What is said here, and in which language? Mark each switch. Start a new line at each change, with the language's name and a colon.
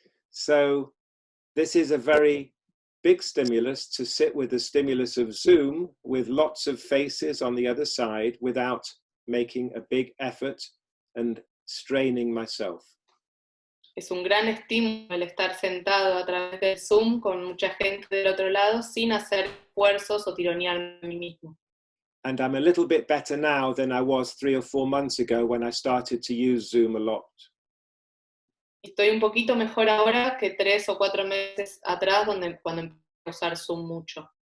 English: So this is a very big stimulus to sit with the stimulus of Zoom with lots of faces on the other side without making a big effort and straining myself.
Spanish: Es un gran estímulo el estar sentado a través del Zoom con mucha gente del otro lado sin hacer esfuerzos o tironearme a mí mismo.
English: And I'm a little bit better now than I was 3 or 4 months ago when I started to use Zoom a lot.
Spanish: Estoy un poquito mejor ahora que 3 o 4 meses atrás cuando empecé a usar Zoom mucho.